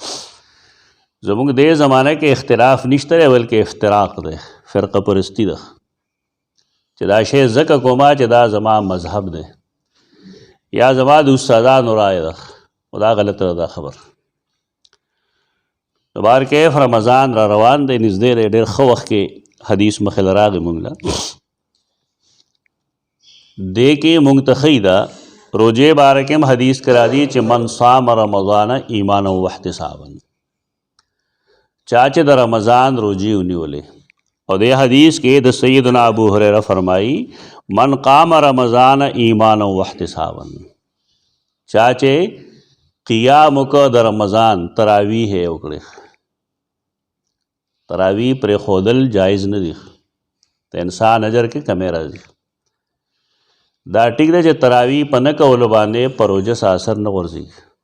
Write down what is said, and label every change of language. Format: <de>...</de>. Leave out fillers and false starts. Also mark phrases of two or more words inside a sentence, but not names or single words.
<ps>زموږ دې زمانه کې اختلاف نشته دی، بلکې افتراق دی، فرقه پرستی ده، چې دا شی ځکه کومه چې دا زما مذهب دی یا زما د استادانو رایه ده، او دا غلطه ده دا خبر. نو بار کیف رمضان را روان دی، نږدې دی، ډېر ښه وخت کې حدیث مخې له راغی مونږ له. دې کې مونږ ته ښیي ده روجې باره کې هم حدیث کرا دی چې</ps> <ar>من صام رمضان ایمانا واحتسابا،</ar> <ps>چا چې د رمضان روجې ونیولې. او دې حدیث کې د سیدنا ابو هریرہ فرمائی</ps> <ar>من قام رمضان ایمانا واحتسابا،</ar> <ps>چا چې قیام وکړه د رمضان، تراویح یې وکړې. تراویح پرې ښودل جایز نه دي، د انسان اجر کې کمی راځي. دا ټیک دی چې تراویح په نه کولو باندې په روژه څه اثر نه غورځي.</ps>